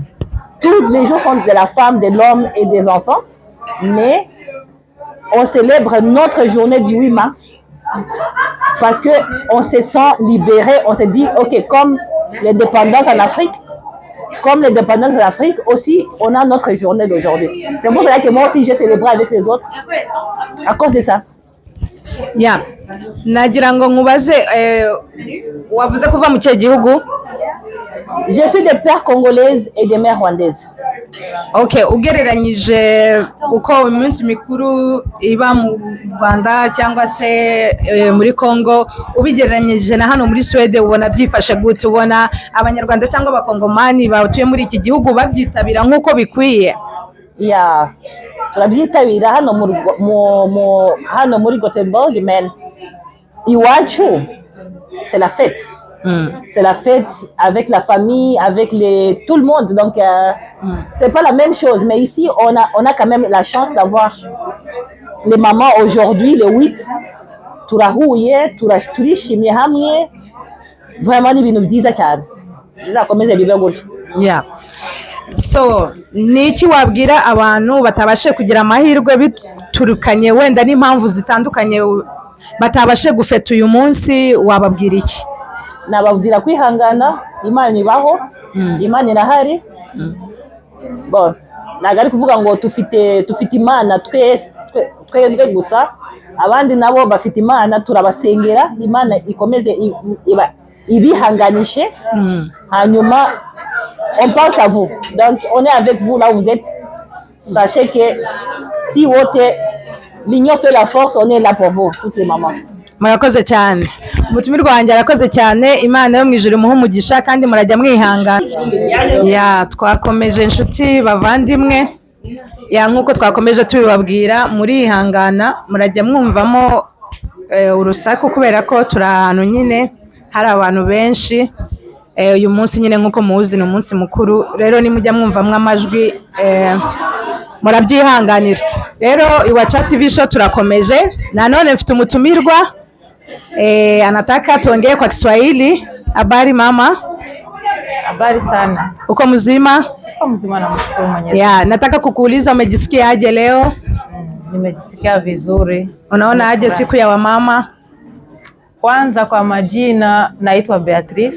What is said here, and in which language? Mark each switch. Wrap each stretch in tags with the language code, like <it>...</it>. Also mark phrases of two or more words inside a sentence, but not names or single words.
<fr>Tous les jours sont de la femme, de l'homme et des enfants, mais on célèbre notre journée du 8 mars parce qu'on se sent libéré, on se dit, ok, comme l'indépendance en Afrique, aussi, on a notre journée d'aujourd'hui. C'est pour cela que moi aussi, j'ai célébré avec les autres, à cause de ça.</fr> <rw>Ya, nagira ngo nkubaze wavuze kuva mu cye gihugu?</rw> <fr>Je suis de père congolaise et de mère rwandaise.</fr> <rw>Okay, ugereranyije uko iminsi mikuru iba mu Rwanda cyangwa se muri Congo, ubigereranyije na hano muri Sweden, ubona byifashe gute? Ubona abanyarwanda cyangwa abakongomani batuye muri iki gihugu babyitabira nk'uko bikwiye? Ya, turabyitabira hano muri Gothenburg,</rw> <fr>mais iwacu c'est la fête. C'est la fête avec la famille, avec tout le monde. Donc, c'est pas la même chose. Mais ici, on a quand même la chance d'avoir les mamans aujourd'hui, le 8.</fr> <rw>Turahuye, turishimye hamwe. Vraiment, ni ibintu byiza cyane. Bizakomeze bibe gutyo. Yeah. So, niki wabwira abantu batabashe kugira amahirwe biturukanye wenda n'impamvu zitandukanye batabashe gufeta uyu munsi, wababwira iki? Nababwira kwihangana, Imana ibaho, Imana irahari. Bon, ntabwo ari kuvuga ngo tufite Imana twebwe gusa, abandi nabo bafite Imana, turabasengera, Imana ikomeze ibihanganishe.</rw> <fr>Hanyuma on pense à vous, donc on est avec vous là où vous êtes. Sachez que si l'union fait la force, on est là pour vous, toutes les mamans.</fr> <rw>Murakoze cyane, umutumirwa wanjye arakoze cyane, Imana yo mu ijuru imuhe umugisha kandi murajya mwihangana. Ya, twakomeje inshuti bavandimwe, ya nkuko twakomeje tubibabwira, murihangana, murajya mwumvamo urusaku kubera ko turi ahantu nyine hari abantu benshi. Uyu munsi nyine nkuko muzi ni umunsi mukuru, rero nimujya mwumvamwe amajwi murabyihanganira. Rero Iwacha TV show turakomeje, nanone mfite umutumirwa</rw> <sw>anataka tuongee kwa Kiswahili. Habari mama? Habari sana. Uko mzima? Uko mzima, namshukuru Mwenyezi. Ya, nataka kukuuliza umejisikia aje leo? Nimejisikia vizuri. Unaona aje siku ya wamama? Kwanza kwa majina naitwa Beatrice.</sw>